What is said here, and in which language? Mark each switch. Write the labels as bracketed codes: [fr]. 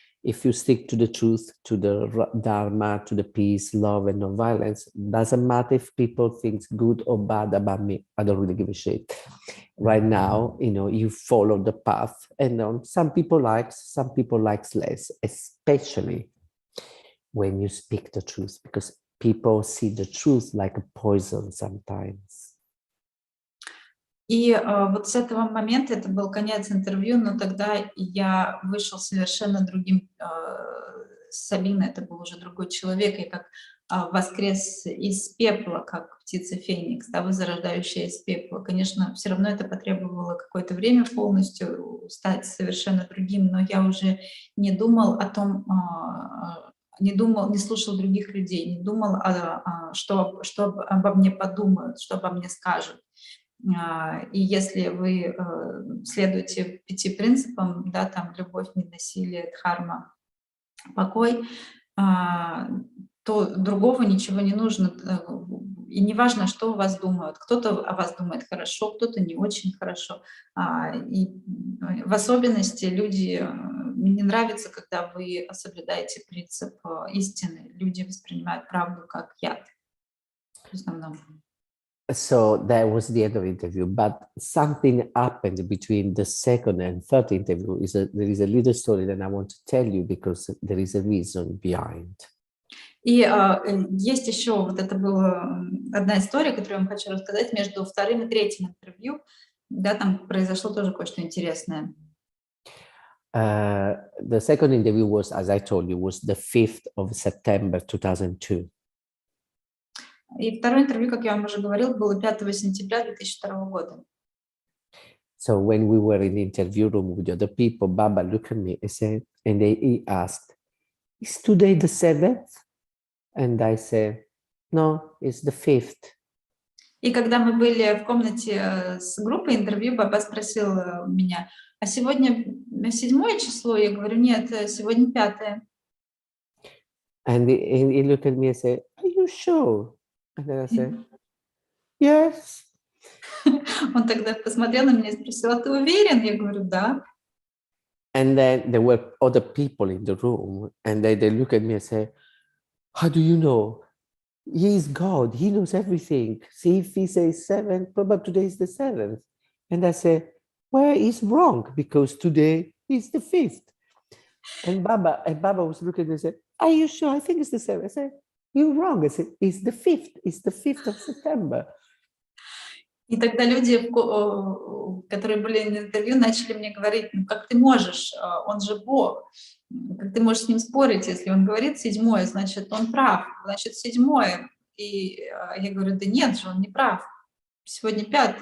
[en] If you stick to the truth, to the Dharma, to the peace, love, and non-violence, doesn't matter if people think good or bad about me. I don't really give a shit. Right now, you know, you follow the path, and some people likes less, especially when you speak the truth, because people see the truth like a poison sometimes. [ru] И вот с этого момента, это был конец интервью, но тогда я вышел совершенно другим Сабино, это был уже другой человек, и как воскрес из пепла, как птица Феникс, да, возрождающая из пепла. Конечно, все равно это потребовало какое-то время полностью стать совершенно другим, но я уже не думал о том, не слушал других людей, не думал, что обо мне подумают, что обо мне скажут. И если вы следуете 5 принципам, да, там любовь, ненасилие, дхарма, покой, то другого ничего не нужно. И не важно, что о вас думают. Кто-то о вас думает хорошо, кто-то не очень хорошо. И в особенности люди, мне не нравится, когда вы соблюдаете принцип истины. Люди воспринимают правду как яд в основном. [en] So that was the end of the interview, but something happened between the second and third interview. There is a little story that I want to tell you because there is a reason behind. [ru] И есть еще, вот это была одна история, которую я вам хочу рассказать, между вторым и третьим интервью, да, там произошло тоже кое-что интересное. [en] The second interview was, as I told you, was the 5th of September 2002. [ru] И второе интервью, как я вам уже говорил, было 5 сентября 2002 года. [en] So when we were in the interview room with the other people, Baba looked at me and said, and he asked, "Is today the 7th?" And I said, "No, it's the 5th." [ru] И когда мы были в комнате с группой интервью, Баба спросил меня: а сегодня 7 число? Я говорю: нет, сегодня 5. [en] And he looked at me and said, "Are you sure?" And then I said, "Yes." [ru] Он тогда посмотрел на меня и спросил: а ты уверен? Я говорю: да. [en] And then there were other people in the room, and they look at me and say, "How do you know? He is God. He knows everything. See, if he says 7, probably today is the 7th." And I say, "Well, he's wrong because today is the 5th." And Baba was looking at me and said, "Are you sure? I think it's the 7th." I said, "You're wrong." I said, "It's the 5th. It's the 5th of September." [ru] И тогда люди, которые были на интервью, начали мне говорить: ну как ты можешь, он же Бог, как ты можешь с ним спорить, если он говорит 7, значит он прав, значит 7. И я говорю: да нет же, он не прав, сегодня 5.